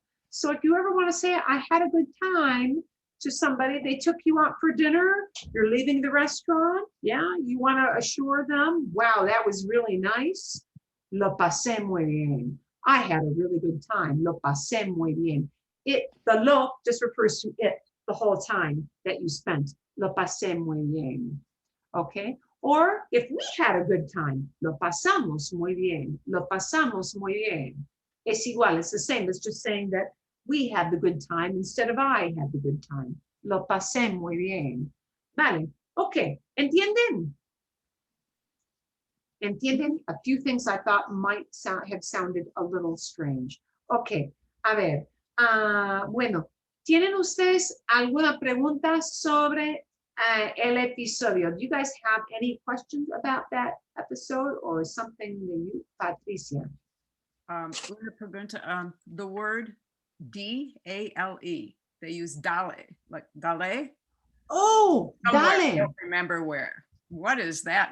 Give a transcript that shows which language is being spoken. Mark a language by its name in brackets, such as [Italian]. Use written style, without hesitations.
[English] So if you ever want to say, I had a good time to somebody, they took you out for dinner, you're leaving the restaurant, yeah, you want to assure them, wow, that was really nice. [Spanish] Lo pasé muy bien. [English] I had a really good time. [Spanish] Lo pasé muy bien. [English] The lo just refers to it the whole time that you spent. [Spanish] Lo pasé muy bien. Okay? [English] Or if we had a good time, [Spanish] lo pasamos muy bien. Lo pasamos muy bien. Es igual, [English] it's the same. It's just saying that we had the good time instead of I had the good time. [Spanish] Lo pasé muy bien. Vale. Okay. ¿Entienden? ¿Entienden? [English] A few things I thought might have sounded a little strange. [Spanish] Okay. A ver. Bueno, ¿tienen ustedes alguna pregunta sobre el episodio? [English] Do you guys have any questions about that episode or something that you, Patricia? The word D-A-L-E, they use dale, like dale. Oh, Somewhere, I [Spanish] dale. [English] don't remember where. What is that?